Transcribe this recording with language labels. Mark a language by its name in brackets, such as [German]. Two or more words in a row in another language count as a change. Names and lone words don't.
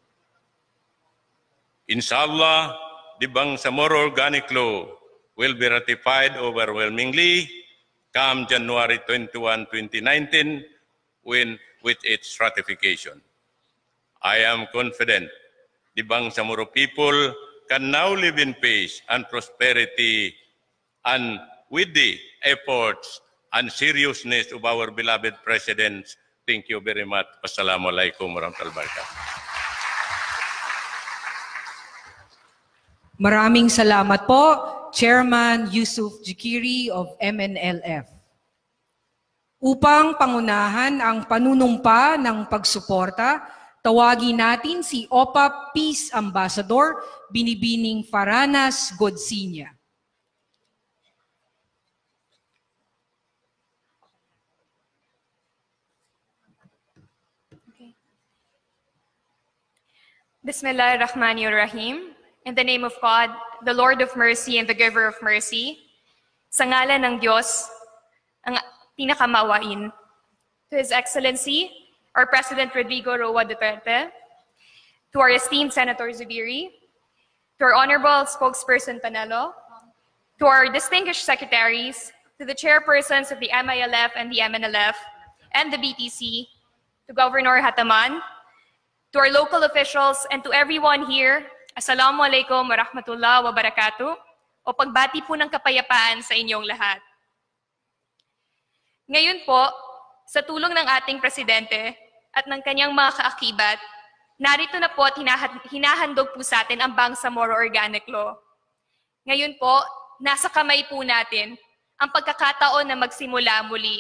[English] Inshallah, the Bangsamoro Organic Law will be ratified overwhelmingly come January 21, 2019 with its ratification. I am confident the Bangsamoro people can now live in peace and prosperity, and with the efforts and seriousness of our beloved President. Thank you very much. [Arabic] والسلام عليكم ورحمة الله وبركاته. [Filipino] Maraming salamat po, Chairman Yusuf Jikiri of MNLF. Upang pangunahan ang panunumpa ng pagsuporta, tawagin natin si OPA Peace Ambassador Binibining Faranas Godsinya. [Arabic] Bismillahirrahmanirrahim. [English] In the name of God, the Lord of mercy and the giver of mercy, [Filipino] sa ngalan ng Diyos, ang pinakamawain. [English] To His Excellency, our President Rodrigo Roa Duterte, to our esteemed Senator Zubiri, to our Honorable Spokesperson Panelo, to our distinguished secretaries, to the chairpersons of the MILF and the MNLF, and the BTC, to Governor Hataman, to our local officials, and to everyone here, [Arabic] السلام عليكم ورحمة الله وبركاته, [Filipino] o pagbati po ng kapayapaan sa inyong lahat. Ngayon po, sa tulong ng ating Presidente at ng kanyang mga kaakibat, narito na po at hinahandog po sa atin ang Bangsamoro Organic Law. Ngayon po, nasa kamay po natin ang pagkakataon na magsimula muli.